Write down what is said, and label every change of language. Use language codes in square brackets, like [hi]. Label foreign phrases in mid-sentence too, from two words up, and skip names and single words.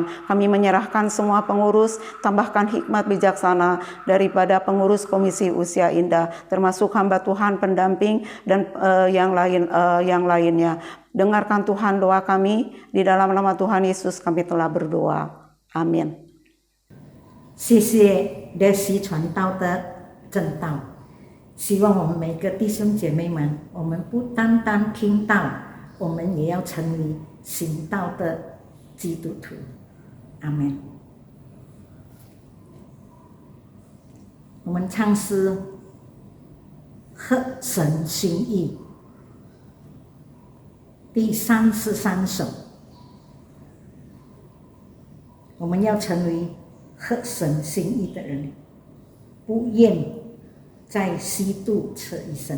[id] Kami menyerahkan semua pengurus, tambahkan hikmat bijaksana daripada pengurus Komisi Usia Indah, termasuk hamba Tuhan pendamping dan yang lainnya. Dengarkan Tuhan doa kami, di dalam nama Tuhan Yesus kami telah berdoa. Amin. [zh] 谢谢列席传道的正道，希望我们每个弟兄姐妹们，我们不单单听到，我们也要成为行道的基督徒。阿门。我们唱诗合神心意第33首，我们要成为合神心意的人，不愿再虚度这一生。